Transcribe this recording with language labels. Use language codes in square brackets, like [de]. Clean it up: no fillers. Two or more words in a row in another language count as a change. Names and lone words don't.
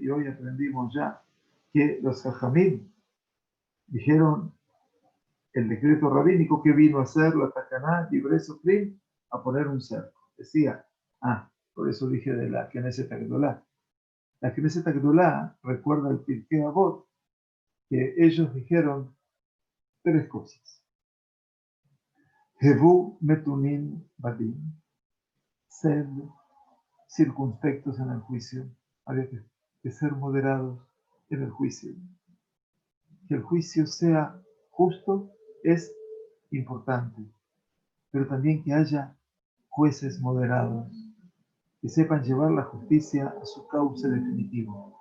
[es] Y hoy aprendimos ya que los Jajamim dijeron el decreto rabínico que vino a hacer la [he] תקנה דברי סופרים, [es] a poner un cerco. Decía, por eso dije de la Knesset Agdolá. La Knesset Agdolá recuerda el Pirkei Avot, que ellos dijeron tres cosas. [he] הוו מתונים בדין, [es] sed circunspectos en el juicio, había que ser moderados en el juicio. Que el juicio sea justo es importante, pero también que haya jueces moderados, que sepan llevar la justicia a su cauce definitivo.